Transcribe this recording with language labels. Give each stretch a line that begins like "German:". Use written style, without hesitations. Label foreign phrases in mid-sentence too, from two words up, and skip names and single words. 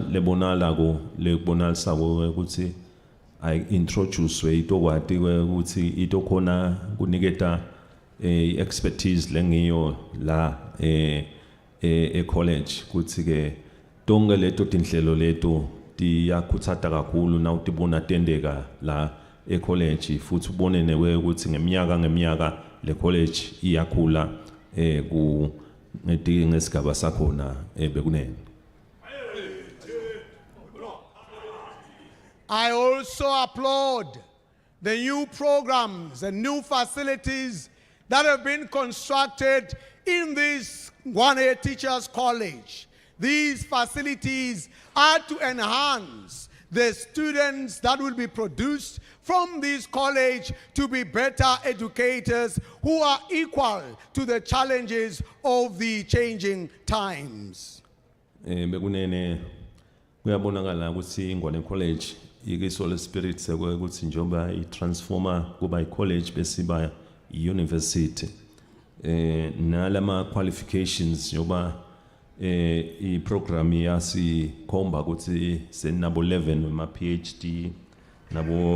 Swati: lebonala ko lekubonalisa ukuthi I introduce itokwati ukuthi itokhona kuniketa expertise lengiyo la college kuthi ke tonke leto tinhlelo leto tiyakhutsata kakhulu na utibona tendeka la college futhi ubone newe ukuthi ngeminyaka le college iyakhula ku ngesigaba sakhona bekunene.
English: I also applaud the new programs and new facilities that have been constructed in this Ngwane Teachers College. These facilities are to enhance the students that will be produced from this college to be better educators who are equal to the challenges of the changing times.
Swati: Bekunene kuyabonakala ukuthi Ngwane College ikisola spirit sekwe ukuthi njoba itransforma kuba icollege besiba university nalama qualifications njoba iprogram yasikhomba ukuthi senabo 11 wema PhD nabo